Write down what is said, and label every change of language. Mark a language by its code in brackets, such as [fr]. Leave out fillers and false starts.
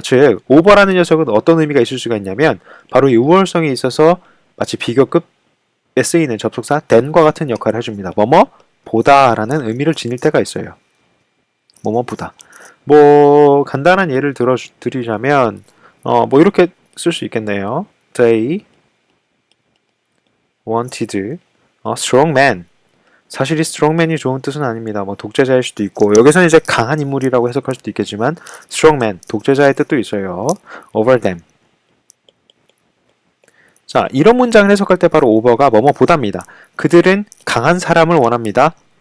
[ko] 즉, 오버라는 녀석은 어떤 의미가 있을 수가 있냐면 바로 이 우월성이 있어서 마치 비교급에 쓰이는 접속사 than과 같은 역할을 해줍니다. 뭐뭐 보다라는 의미를 지닐 때가 있어요. 뭐뭐 보다. 뭐 간단한 예를 드리자면 뭐 이렇게 쓸 수 있겠네요. [en] They wanted a strong man. [ko] 사실 이 strongman이 좋은 뜻은 아닙니다. 뭐 독재자일 수도 있고 여기서는 이제 강한 인물이라고 해석할 수도 있겠지만 strongman, 독재자의 뜻도 있어요. [en] over them. [ko] 자, 이런 문장을 해석할 때 바로 over가 뭐뭐 보답니다. 그들은 강한 사람을 원합니다.